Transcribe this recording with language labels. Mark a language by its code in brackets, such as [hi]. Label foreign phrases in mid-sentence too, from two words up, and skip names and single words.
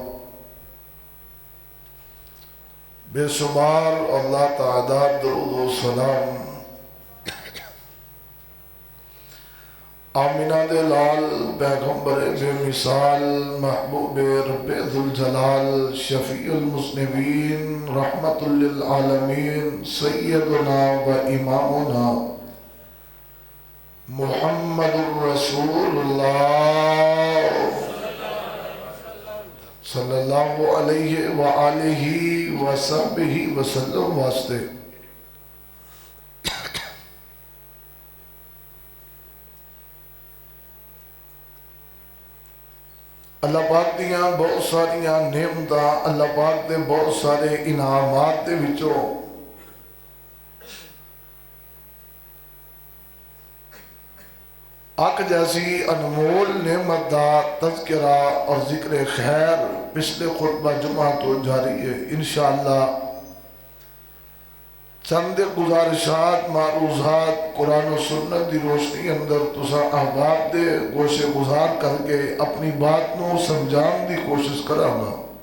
[pa] بے شمار اللہ تعداد درود و سلام آمنہ دے لال پیغمبر بے مثال محبوب ربِ ذوالجلال [ar] شفيع المذنبين رحمة للعالمين سيدنا وإمامنا محمد رسول الله صلى الله عليه وعلى آله وصحبه وسلم واسطے [pa] اللہ پاک دیاں بہت ساریاں نعمتاں اللہ پاک دے بہت سارے انعامات دے وچوں اک جیسی انمول نعمت دا تذکرہ اور ذکر خیر پچھلے خطبہ جمعہ توں جاری ہے. ان شاء اللہ چند گزارشات معروضات قرآن اور سنت کی روشنی اندر تساں احباب دے گوشے گزار کر کے اپنی بات کو سمجھانے کی کوشش کراں گا.